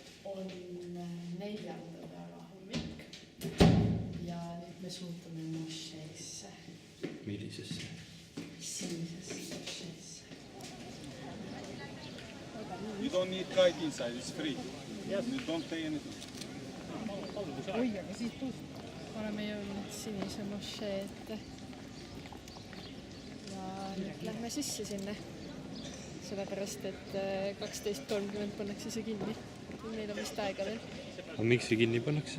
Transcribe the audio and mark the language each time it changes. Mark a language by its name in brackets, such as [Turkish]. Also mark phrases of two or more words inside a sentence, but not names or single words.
[Estonian] on 4. hommik ja nüüd me suundume mošeesse. Millisesse? Sinisesse mošeesse. [English] You don't need guide inside, it's free. Yes. You don't pay anything. [Estonian] Oi, aga siis oleme jõudnud sinise mošee ette. Ja nüüd lähme sisse sinna. Sellepärast, et 12:30 pannakse see kinni. Meil on vist aega veel. Aga miks see kinni pannakse?